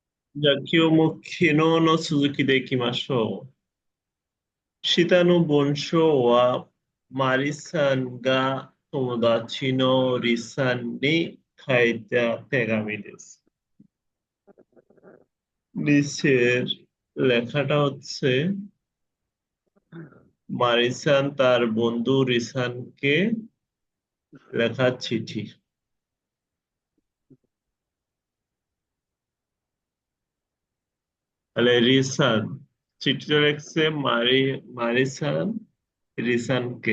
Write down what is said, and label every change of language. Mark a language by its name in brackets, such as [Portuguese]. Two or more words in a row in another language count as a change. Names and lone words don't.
[Japanese] じゃあ、今日も昨日の続きでいきましょう。下の文章は、マリさんが友達のリさんに書いた手紙です。 [Bangla] নিচের লেখাটা হচ্ছে মারিসান তার বন্ধু রিসানকে লেখা চিঠি। তাহলে রিসান চিঠিটা লিখছে মারিসান রিসানকে।